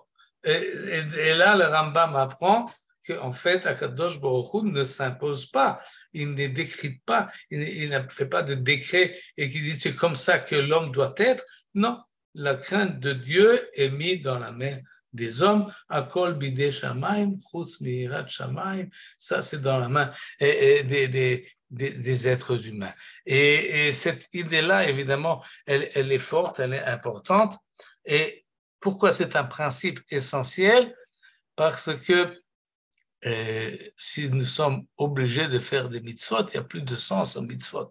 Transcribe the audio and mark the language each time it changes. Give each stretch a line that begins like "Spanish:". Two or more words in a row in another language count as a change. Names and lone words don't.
French: Et là, le Rambam apprend qu'en fait,
Hebrew: הקדוש ברוך הוא
French: ne s'impose pas, il ne décrète pas, il ne fait pas de décret et qui dit c'est comme ça que l'homme doit être. Non, la crainte de Dieu est mise dans la main des hommes.
Hebrew: הכל בידי שמים, חוץ מיראת שמים,
French: ça c'est dans la main des êtres humains. Et cette idée-là, évidemment, elle est forte, elle est importante. Et pourquoi c'est un principe essentiel? Parce que si nous sommes obligés de faire des mitzvot, il n'y a plus de sens en mitzvot.